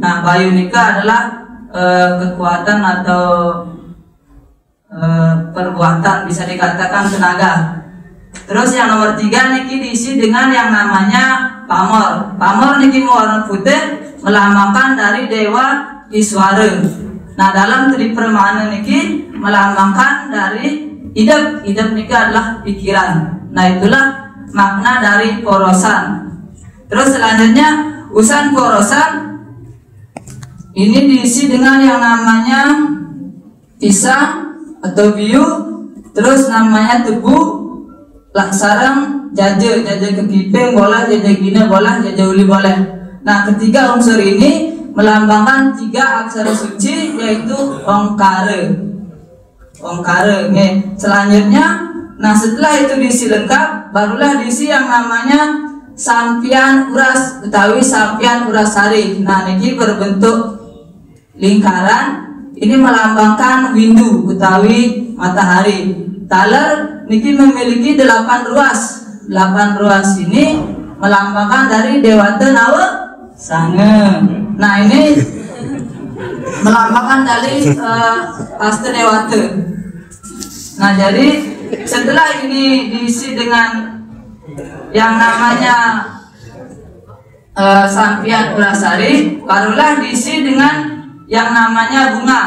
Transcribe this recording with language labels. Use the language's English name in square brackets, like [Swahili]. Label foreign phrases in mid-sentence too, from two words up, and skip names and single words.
[Indonesian] Nah, Bayu nika adalah kekuatan atau perbuatan, bisa dikatakan tenaga. Terus yang nomor 3 niki diisi dengan yang namanya Pamor. Pamor niki warna putih melambangkan dari Dewa Iswara. Nah, dalam Tri Permana niki melambangkan dari idep. Idep niki adalah pikiran. Nah, itulah makna dari porosan. Terus selanjutnya usan porosan ini diisi dengan yang namanya pisang atau biu, terus namanya tebu, laksarang, jaje kekiping boleh, jaje gina boleh, jaje uli boleh. Nah, ketiga unsur ini melambangkan 3 aksara suci yaitu Ongkara. Ongkara. Selanjutnya, nah setelah itu diisi lengkap, barulah diisi yang namanya sampian uras utawi sampian uras sari. Nah, ini berbentuk lingkaran. Ini melambangkan windu utawi matahari. [Balinese] Taler niki [Indonesian] memiliki 8 ruas. 8 ruas ini melambangkan dari Dewata Nawa Sange. Nah, ini melambangkan dari Asta Dewata. Nah, jadi setelah ini diisi dengan yang namanya sampian urasari, barulah diisi dengan yang namanya bunga.